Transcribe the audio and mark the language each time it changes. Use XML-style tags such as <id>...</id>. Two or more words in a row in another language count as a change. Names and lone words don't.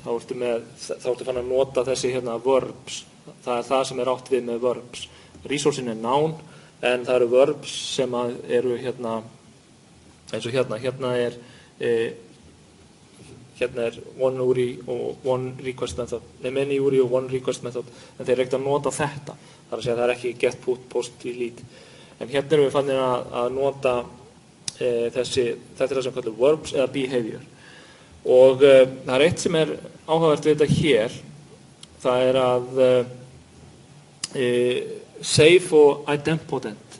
<is>Þá ertu fann að nota þessi verbs. Það er það sem er átt við með verbs. Resourcein er noun, en það eru verbs sem eru eins og hérna er</is> <en>one URI</en> <is>og</is> <en>one request method, many URI</en> <is>og</is> <en>one request method,</en> <is>en þeir eru ekkert að nota þetta. Það er að segja að það er ekki</is> <en>get, put, post, delete.</en> <is>En hérna erum við fannir að nota þetta er það sem kallar verbs eða behavior. Og það er eitt sem er áhugavert við þetta hér. Það er að safe og idempotent.</is>